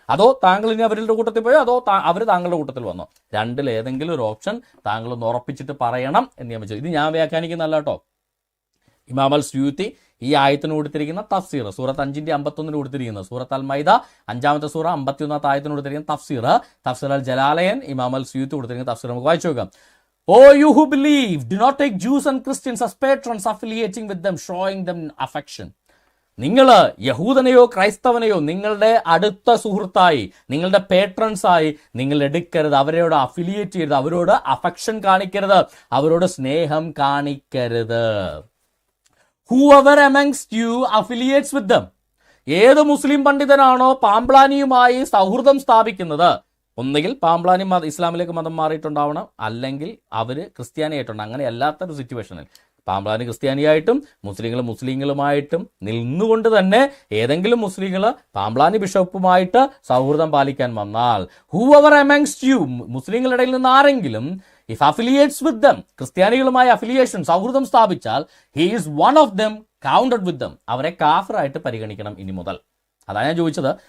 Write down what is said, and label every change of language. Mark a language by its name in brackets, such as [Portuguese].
[Malayalam] അതോ താങ്കൾ ഇനി അവരുടെ കൂട്ടത്തിൽ പോയോ? അതോ അവർ താങ്കളുടെ കൂട്ടത്തിൽ വന്നോ? ഏതെങ്കിലും ഒരു ഓപ്ഷൻ താങ്കൾ ഒന്ന് ഉറപ്പിച്ചിട്ട് പറയണം എന്ന് ഞാൻ വെച്ചു. ഇത് ഞാൻ വ്യാഖ്യാനിക്കുന്നല്ല കേട്ടോ. ഇമാം അൽ സുയൂത്തി ഈ ആയത്തിന് കൊടുത്തിരിക്കുന്ന തഫ്സീർ, സൂറത്ത് 5-51 കൊടുത്തിരിക്കുന്ന, സൂറത്ത് അൽ മൈദ 5-ാമത്തെ സൂറ 51-ാമത്തെ ആയത്തിന് കൊടുത്തിരിക്കുന്ന തഫ്സീർ അൽ ജലാലയൻ ഇമാം അൽ സുയൂത്തി കൊടുത്തിരിക്കുന്ന തഫ്സീർ നമുക്ക് വായിച്ചു നോക്കാം. [English] O you who believe, do not take Jews and Christians as patrons, affiliating with them, showing them affection. [Malayalam] നിങ്ങൾ യഹൂദനെയോ ക്രൈസ്തവനെയോ നിങ്ങളുടെ അടുത്ത സുഹൃത്തായി, നിങ്ങളുടെ പേട്രൺസായി നിങ്ങൾ എടുക്കരുത്, അവരോട് അഫിലിയേറ്റ് ചെയ്യരുത്, അവരോട് അഫെക്ഷൻ കാണിക്കരുത്, അവരോട് സ്നേഹം കാണിക്കരുത്. [English] Whoever amongst you affiliates with them. [Malayalam] ഏത് മുസ്ലിം പണ്ഡിതനാണോ പാംപ്ലാനിയുമായി സൗഹൃദം സ്ഥാപിക്കുന്നത്, ഒന്നുകിൽ പാംപ്ലാനി ഇസ്ലാമിലേക്ക് മതം മാറിയിട്ടുണ്ടാവണം, അല്ലെങ്കിൽ അവർ ക്രിസ്ത്യാനിയായിട്ടുണ്ട്. അങ്ങനെ അല്ലാത്തൊരു സിറ്റുവേഷനിൽ പാംപ്ലാനി ക്രിസ്ത്യാനിയായിട്ടും മുസ്ലിങ്ങളുമായിട്ടും നിന്നുകൊണ്ട് തന്നെ ഏതെങ്കിലും മുസ്ലിങ്ങൾ പാംപ്ലാനി ബിഷപ്പുമായിട്ട് സൗഹൃദം പാലിക്കാൻ വന്നാൽ, [English] whoever amongst you, [Malayalam] മുസ്ലിങ്ങളുടെ ഇടയിൽ നിന്ന് ആരെങ്കിലും [English] if affiliates with them, [Malayalam] ക്രിസ്ത്യാനികളുമായി affiliation സൗഹൃദം സ്ഥാപിച്ചാൽ, [English] he is one of them, counted with them, [Malayalam] അവരെ കാഫിറായിട്ട് പരിഗണിക്കണം ഇനി മുതൽ. അതാണ് ഞാൻ ചോദിച്ചത്.